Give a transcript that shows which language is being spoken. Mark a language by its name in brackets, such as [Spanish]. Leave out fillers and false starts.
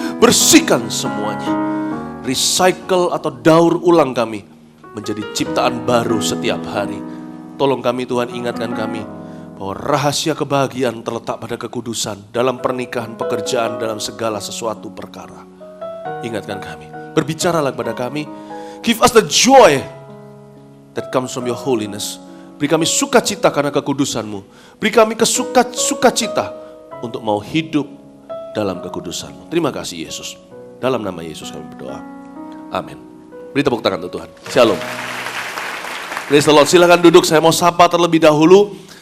[Indonesian] Bersihkan semuanya. Recycle atau daur ulang kami menjadi ciptaan baru setiap hari. Tolong kami Tuhan, ingatkan kami bahwa rahasia kebahagiaan terletak pada kekudusan dalam pernikahan, pekerjaan, dalam segala sesuatu perkara. Ingatkan kami, berbicaralah kepada kami. [English] Give us the joy that comes from Your holiness. [Indonesian] Beri kami sukacita karena kekudusan-Mu. Beri kami sukacita untuk mau hidup dalam kekudusan-Mu. Terima kasih Yesus. Dalam nama Yesus kami berdoa. Amin. Beri tepuk tangan untuk Tuhan. Shalom. [English] Praise the Lord. [Indonesian] Silakan duduk. Saya mau sapa terlebih dahulu.